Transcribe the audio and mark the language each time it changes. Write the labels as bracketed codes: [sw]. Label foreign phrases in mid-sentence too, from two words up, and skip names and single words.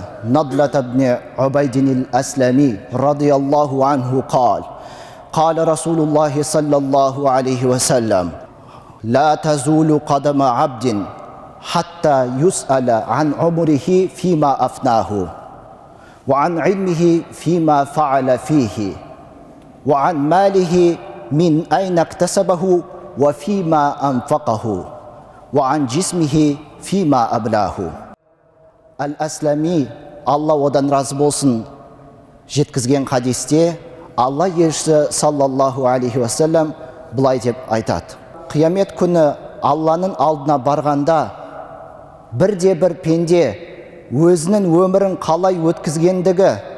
[ar] نضلة بن عبيد الأسلمي رضي الله عنه قال رسول الله صلى الله عليه وسلم لا تزول قدم عبد حتى يسأل عن عمره فيما أفناه وعن علمه فيما فعل فيه وعن ماله من أين اكتسبه وفيما أنفقه وعن جسمه فيما أبلاه. [kk] Әл-Әсләми, Алла одан разы болсын, жеткізген хадисте Алла елшісі [ar] صلى الله عليه وسلم [kk] былай деп айтады: қиямет күні Алланың алдына барғанда бірде-бір пенде өзінің өмірін қалай өткізгендігі,